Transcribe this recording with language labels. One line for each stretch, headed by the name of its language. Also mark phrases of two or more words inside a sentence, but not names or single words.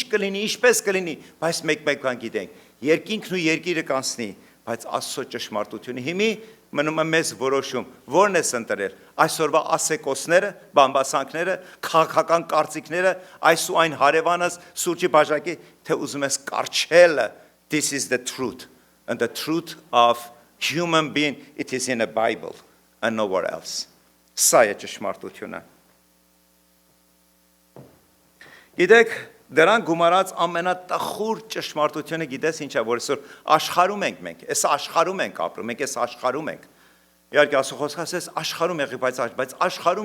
Armenian: կլինի, ինչպես կլինի, բայց մեկ գիտենք, երկինքն ու երկիրը կանցնի, բայց Աստծո ճշմարտությունը հիմի մնում է մեզ որոշում, որն ես ընտրել, այսօրվա ասեկոսները, բամբասանքները, քաղաքական կարծիքները, այս ու այն հարևանս սուրճի բաժակի, թե ուզում ես կարչելը,
English: this is the truth, and the truth of human being, it is in the Bible and nowhere else.
Armenian: Սա է ճշմարտությունը։ Գիտեք, դրան գումարած ամենատխուր ճշմարտությունը գիտես ինչ է, որ այսօր աշխարհում ենք մենք, այս աշխարհում ենք ապրում, մենք այս աշխարհում ենք։ Իհարկե Աստծո խոսքը ասես աշխարհում եղի, բայց աշխարհում